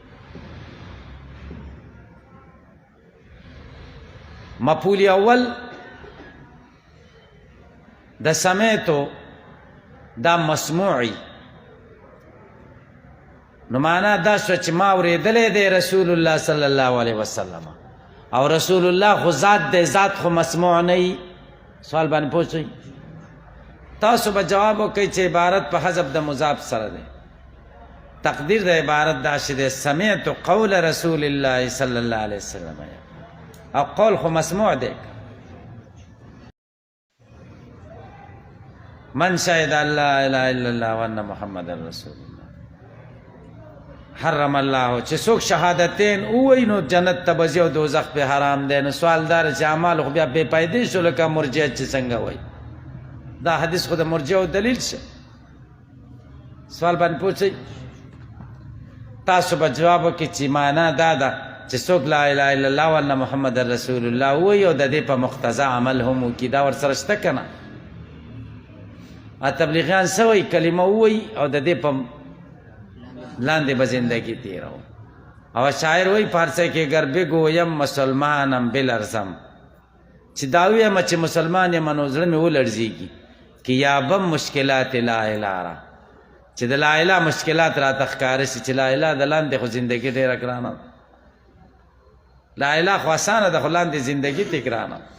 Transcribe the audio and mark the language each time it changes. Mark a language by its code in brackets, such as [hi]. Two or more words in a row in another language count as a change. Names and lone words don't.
[ps] مفعول اول د سمعتو دا مسموعی نو معنا دا شو چې ما اورېدلی دی [ar] رسول الله صلی الله علیه وسلم [ps] او رسول الله خو ذات دی ذات خو مسموع نه وي. سوال باندې پوه شئ تاسو به جواب وکئ چې عبارت په حذف د مضاف سره دی. تقدیر د عبارت دا چې دی [ar] سمعت قول رسول الله صلی الله علیه وسلم [ps] او قول خو مسموع دی. [ar] من شهد ان لا اله الا الله وان محمد رسول الله حرم الله [ps] چې څوک شهادتین ووایي نو جنت ته به ځي او دوزخ پې حرام دی. نو سوال دا چې اعمال خو بیا بې فایدې شو لکه مرجعه چې څنګه وایي. دا حدیث خو د مرجعو دلیل شه. سوال باندې پوه شئ تاسو به جواب وکړئ چې معنا دا ده چې څوک [ar] لا اله الا الله وان محمد رسول الله [ps] ووایي او د دې په مقتضا عمل هم وکړي. دا ورسره شته که نه؟ تبلیغیان څه وایي کلمه ووایي او د دې په لاندې به زندگی تیرو. او شاعر وایي فارسی کې [fa] گر بگویم مسلمانم بلرزم [ps] چې دا ووایم چې مسلمان یم نو زړه مې ولړزېږي [fa] که یابم مشکلات لا اله را [ps] چې د [ar] لا اله [ps] مشکلات راته ښکاره شي چې لا اله د لاندې خو زندګي ډېره ګرانه ده. [ar] لا اله [ps] خو اسانه ده خو لاندې زندګي ته ګرانه.